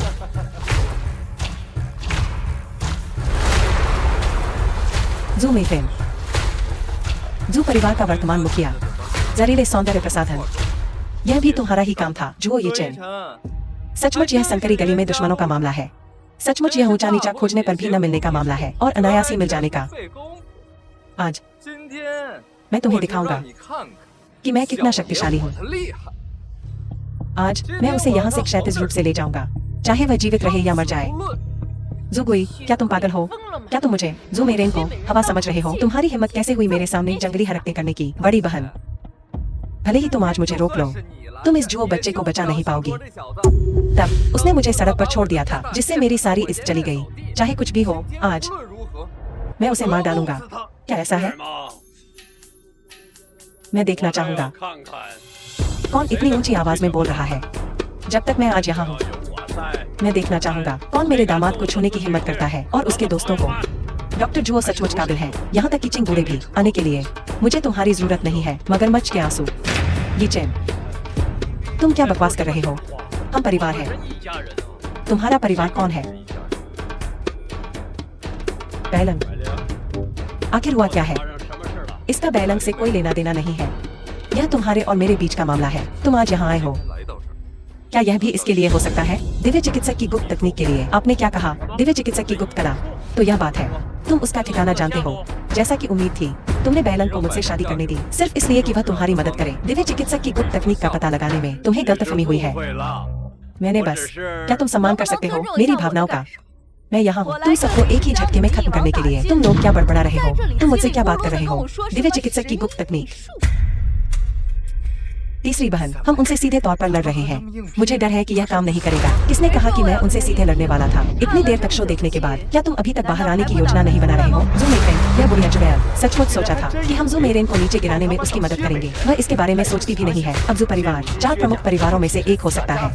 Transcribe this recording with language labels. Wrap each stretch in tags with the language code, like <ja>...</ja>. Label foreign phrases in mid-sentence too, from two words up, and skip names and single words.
<hi>जू मेफेन, जू परिवार का वर्तमान मुखिया, जहरीले सौंदर्य प्रसाधन। यह भी तुम्हारा ही काम था, जुओ ये चैन। सचमुच यह संकरी गली में दुश्मनों का मामला है। सचमुच यह ऊंचा नीचा खोजने पर भी न मिलने का मामला है और अनायास ही मिल जाने का।</hi> <zh>费工，</zh> <hi>आज</hi> <zh>今天</zh> <hi>मैं तुम्हें</hi> <zh>我就</zh> <hi>दिखाऊंगा</hi> <zh>让你看看</zh> <hi>कि मैं कितना</hi> <zh>小爷</zh> <hi>शक्तिशाली</hi> <zh>我</zh> <hi>हूँ।</hi> <zh>的厉害。</zh> <hi>आज मैं उसे यहाँ से क्षैतिज रूप से ले जाऊंगा, चाहे वह जीवित रहे या मर जाए।</hi> <zh>无论</zh> <hi>जुगुई, क्या तुम पागल हो?</hi> <zh>疯了吗？</zh> <hi>क्या तुम मुझे ज़ुमेरेन को हवा समझ रहे हो? तुम्हारी हिम्मत कैसे हुई मेरे सामने जंगली हरकतें करने की? बड़ी बहन, भले ही तुम आज मुझे रोक लो, तुम इस जुओ बच्चे को बचा नहीं पाओगी। तब उसने मुझे सड़क पर छोड़ दिया था, जिससे मेरी सारी इज्जत चली गई। चाहे कुछ भी हो, आज</hi> <zh>无论如何，</zh> <hi>मैं उसे मार डालूंगा।</hi> <zh>我要弄死他</zh> <hi>क्या ऐसा है?</hi> <zh>是吗？</zh> <hi>मैं देखना</hi> <zh>我倒要</zh> <hi>चाहूंगा</hi> <zh>看看，</zh> <hi>कौन इतनी ऊंची आवाज में बोल रहा है। जब तक मैं आज यहाँ हूँ,</hi> <zh>要有我在，</zh> <hi>मैं देखना चाहूंगा कौन मेरे दामाद को छूने की हिम्मत करता है और उसके दोस्तों को। डॉक्टर जुओ सचमुच काबिल है, यहाँ तक कि चिंग बूढ़े भी आने के लिए। मुझे तुम्हारी जरूरत नहीं है, मगरमच्छ के आंसू। ये चैन, तुम क्या बकवास कर रहे हो? हम परिवार हैं।</hi> <zh>一家人啊！</zh> <hi>तुम्हारा परिवार कौन है? बैलंग,</hi> <zh>百灵，</zh> <hi>आखिर हुआ क्या है?</hi> <zh>发生什么事了？</zh> <hi>इसका बैलंग से कोई लेना देना नहीं है। यह तुम्हारे और मेरे बीच का मामला है। तुम आज यहाँ आए हो,</hi> <zh>来到这儿，</zh> <hi>क्या यह भी इसके लिए हो सकता है? दिव्य चिकित्सक की गुप्त तकनीक के लिए। आपने क्या कहा? दिव्य चिकित्सक की गुप्त कला। तो यह बात है, तुम उसका ठिकाना जानते हो। जैसा कि उम्मीद थी, तुमने बैलन को मुझसे शादी करने दी सिर्फ इसलिए कि वह तुम्हारी मदद करे। दिव्य चिकित्सक की गुप्त तकनीक का पता लगाने में तुम्हें गलतफहमी हुई है।</hi> <zh>误会了，</zh> <hi>मैंने</hi> <zh>我</zh> <hi>बस</hi> <zh>只是</zh> <hi>क्या तुम सम्मान कर सकते हो मेरी भावनाओं का? मैं यहाँ हूँ</hi> <zh>我来</zh> <hi>तुम सबको एक ही झटके में खत्म करने के लिए। तुम लोग क्या बड़बड़ा रहे</hi> <zh>在</zh> <hi>हो?</hi> <zh>这里</zh> <hi>तुम मुझसे</hi> <zh>稀里</zh> <hi>क्या</hi> <zh>糊</zh> <hi>बात</hi> <zh>涂</zh> <hi>कर</hi> <zh>地</zh> <hi>रहे</hi> <zh>跟</zh> <hi>हो?</hi> <zh>我说什</zh> <hi>दिव्य</hi> <zh>么</zh> <hi>चिकित्सक की</hi> <zh>神</zh> <hi>गुप्त तकनीक।</hi> <zh>术</zh> <hi>तीसरी बहन, हम उनसे सीधे तौर पर लड़ रहे हैं। मुझे डर है कि यह काम नहीं करेगा। किसने कहा कि मैं उनसे सीधे लड़ने वाला था? इतनी देर तक शो देखने के बाद क्या तुम अभी तक बाहर आने की योजना नहीं बना रहे हो? ज़ूमेरेन, यह बुढ़िया जुबैल सचमुच सोचा था कि हम ज़ूमेरेन को नीचे गिराने में उसकी मदद करेंगे। वह इसके बारे में सोचती भी नहीं है। अब ज़ू परिवार 4 प्रमुख परिवारों में से एक हो सकता है।</hi>